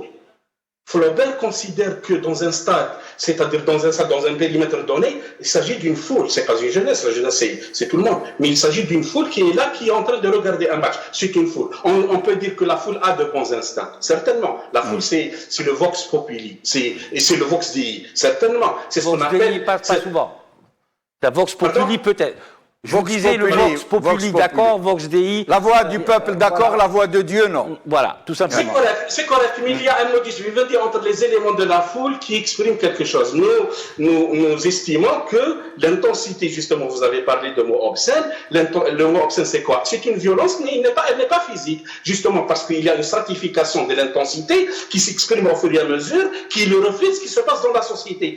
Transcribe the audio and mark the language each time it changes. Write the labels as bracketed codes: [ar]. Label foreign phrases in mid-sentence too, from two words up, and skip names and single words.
[fr] Flaubert considère que dans un stade, c'est-à-dire dans un périmètre donné, il s'agit d'une foule. C'est pas une jeunesse, la jeunesse c'est tout le monde. Mais il s'agit d'une foule qui est là, qui est en train de regarder un match. C'est une foule. On peut dire que la foule a de bons instincts. Certainement. La foule, c'est le [la] vox populi. [fr] Et c'est le [la] vox dei. [fr] Certainement. C'est ce qu'on [la] Vox Dei, [fr] appelle. pas souvent. La [la] Vox Populi, [fr] peut-être. Je vous Vox disais le Populi, [la] Vox Populi, Vox Populi. [fr] d'accord, [la] Vox Dei. [fr] La voix du peuple, d'accord, la voix de Dieu, non. Voilà, tout simplement. C'est correct, mais il y a un [la] modus vivendi [fr] entre les éléments de la foule qui expriment quelque chose. Nous estimons que l'intensité, justement, vous avez parlé de mots obscènes, le mot obscène c'est quoi? C'est une violence, mais elle n'est pas physique, justement parce qu'il y a une stratification de l'intensité qui s'exprime au fur et à mesure, qui le reflète ce qui se passe dans la société.